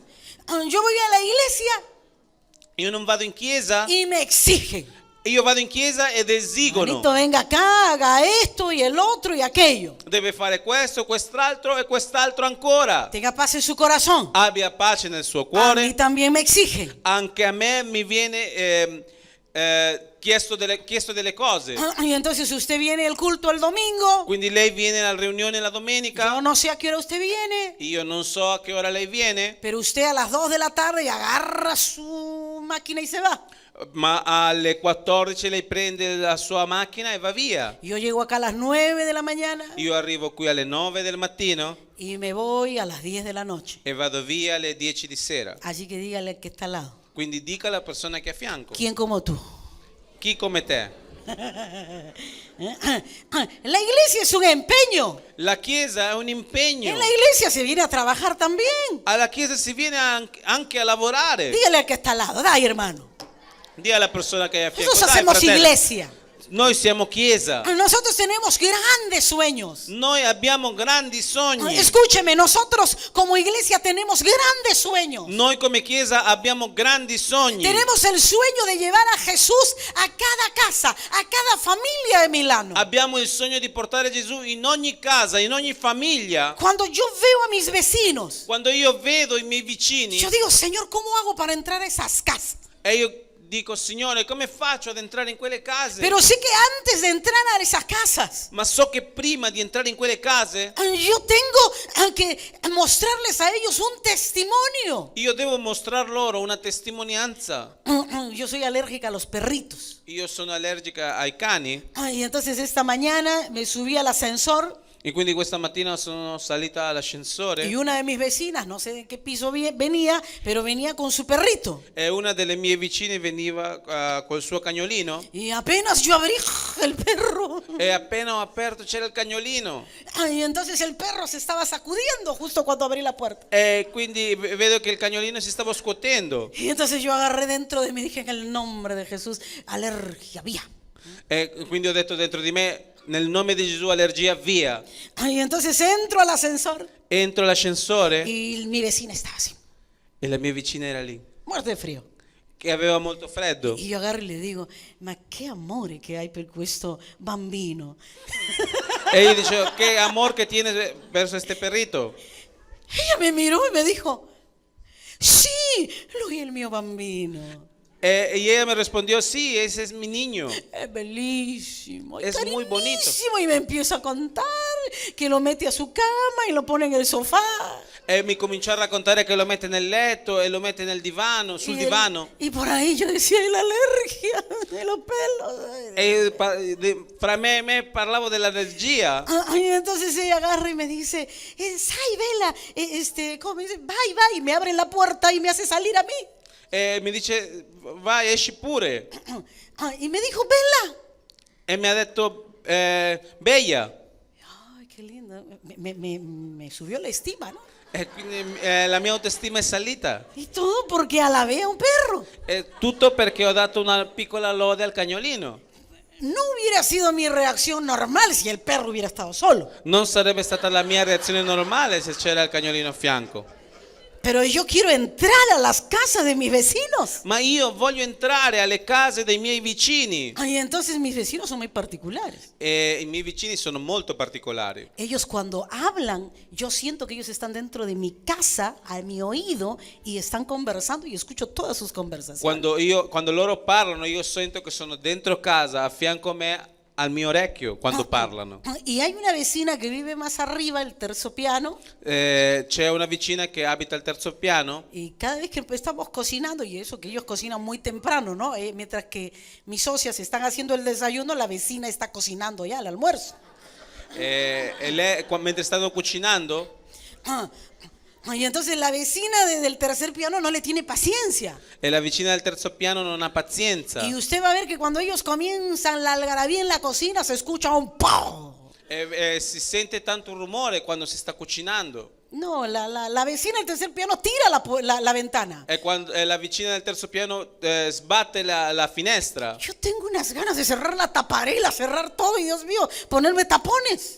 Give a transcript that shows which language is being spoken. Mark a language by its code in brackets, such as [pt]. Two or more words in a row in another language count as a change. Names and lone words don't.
[es] Yo voy a la iglesia [it] Io non vado in chiesa, [es] y me exigen. [it] io vado in chiesa ed esigono. [es] Manito, venga acá, haga esto y el otro y aquello. [it] Deve fare questo, quest'altro e quest'altro ancora. [es] Tenga paz en su corazón. [it] Abbia pace nel suo [es] A mí [it] cuore. [es] también me exigen. [it] Anche a me mi viene chiesto delle cose. [es] Y entonces usted viene al culto el domingo. [it] Quindi lei viene alla riunione la domenica. [es] Yo no sé a qué hora usted viene. [it] Io non so a che ora lei viene, [es] Pero usted a las 2 de la tarde agarra su máquina y se va. [it] ma alle 14 lei prende la sua macchina e va via. [es] Yo llego acá a las 9 de la mañana [it] Io arrivo qui alle 9 del mattino [es] y me voy a las 10 de la noche. [it] e vado via alle 10 di sera. [es] Así que dígale al que está al lado. [it] Quindi dica alla persona che è a fianco: [es] ¿Quién como tú? [it] chi come te? [es] La iglesia es un empeño. [it] La Chiesa è un impegno. [es] En la iglesia se viene a trabajar también. [it] Alla Chiesa si viene anche a lavorare. [es] Dígale al que está al lado, dai hermano. [it] Dì alla persona che è a fianco: [es] Nosotros [it] dai, [es] hacemos [it] fratello, [es] iglesia. [it] noi siamo Chiesa. [es] Nosotros tenemos grandes sueños. [it] Noi abbiamo grandi sogni. [es] Escúcheme, nosotros como iglesia tenemos grandes sueños. [it] Noi come Chiesa abbiamo grandi sogni. [es] Tenemos el sueño de llevar a Jesús a cada casa, a cada familia de Milano. [it] Abbiamo il sogno di portare Gesù in ogni casa, in ogni famiglia. [es] Cuando yo veo a mis vecinos, [it] Quando io vedo i miei vicini [es] yo digo, Señor, ¿cómo hago para entrar a esas casas? [it] e io dico, Signore, come faccio ad entrare in quelle case? [es] Pero sé que antes de entrar a esas casas, [it] Ma so che prima di entrare in quelle case, [es] yo tengo que mostrarles a ellos un testimonio. [it] io devo mostrar loro una testimonianza. [es] Yo soy alérgica a los perritos. [it] Io sono allergica ai cani [es] Y entonces esta mañana me subí al ascensor [it] e quindi questa mattina sono salita all'ascensore [es] y una de mis vecinas, no sé de qué piso venía, pero venía con su perrito. [it] e una delle mie vicine veniva col suo cagnolino [es] Y apenas yo abrí el perro. [it] e appena ho aperto c'era il cagnolino [es] Y entonces el perro se estaba sacudiendo justo cuando abrí la puerta. [it] e quindi vedo che il cagnolino si stava scuotendo [es] Y entonces yo agarré dentro de mí y dije en el nombre de Jesús, alergia, vía. [it] e quindi ho detto dentro di me, nel nome di Gesù, allergia, via. [es] Y entonces entro al ascensor [it] Entro all'ascensore [es] y mi vecina estaba así, [it] e la mia vicina era lì [es] muerta de frío. [it] che aveva molto freddo [es] Y yo agarro y le digo, [it] ma che amore che hai per questo bambino. [es] e io dicevo, che amor che tiene verso este perrito. Ella me miró y me dijo, sí, [it] lui è il mio bambino. [es] Y ella me respondió, sí, ese es mi niño. Es bellísimo, Es muy bonito. carísimo. Y me empieza a contar que lo mete a su cama y lo pone en el sofá. [it] E mi cominciò a raccontare che lo mette nel letto e lo mette nel divano, sul divano. [es] Y por ahí yo decía, y la alergia de los pelos. [it] E fra me parlavo dell'allergia. [es] Y entonces ella agarra y me dice, sai, Vela, ¿cómo me dice? Vai, y me abre la puerta y me hace salir a mí. [it] E mi dice, vai, esci pure. [es] Y me dijo, Vela. [it] E mi ha detto, Bella. [es] Ay, qué lindo. Me subió la estima, ¿no? [it] E quindi la mia autostima è salita. [es] Y todo porque alabé a un perro. [it] E tutto perché ho dato una piccola lode al cagnolino. [es] No hubiera sido mi reacción normal si el perro hubiera estado solo. [it] Non sarebbe stata la mia reazione normale se c'era il cagnolino a fianco. [es] Pero yo quiero entrar a las casas de mis vecinos. [it] Ma io voglio entrare alle case dei miei vicini. [es] Y entonces mis vecinos son muy particulares. [it] E i miei vicini sono molto particolari. [es] Ellos cuando hablan, yo siento que ellos están dentro de mi casa, a mi oído, y están conversando y escucho todas sus conversaciones. [it] Quando loro parlano, io sento che sono dentro casa, a fianco a me, al mio orecchio, quando parlano. [es] Y hay una vecina que vive más arriba, el [it] terzo piano, C'è una vicina che abita al terzo piano [es] y cada vez que estamos cocinando, y eso que ellos cocinan muy temprano, ¿no? Mientras que mis socias están haciendo el desayuno, la vecina está cocinando ya el almuerzo. [it] e lei, mentre stanno cucinando, [es] Y entonces la vecina del tercer piano no le tiene paciencia. [it] e la vicina del terzo piano non ha pazienza. [es] Y usted va a ver que cuando ellos comienzan la algarabía en la cocina se escucha un ¡pum! [it] Si sente tanto rumore quando si sta cucinando. [es] No, la vecina del tercer piano tira la ventana. [it] E quando la vicina del terzo piano sbatte la finestra. [es] Yo tengo unas ganas de cerrar la taparela, cerrar todo y Dios mío, ponerme tapones.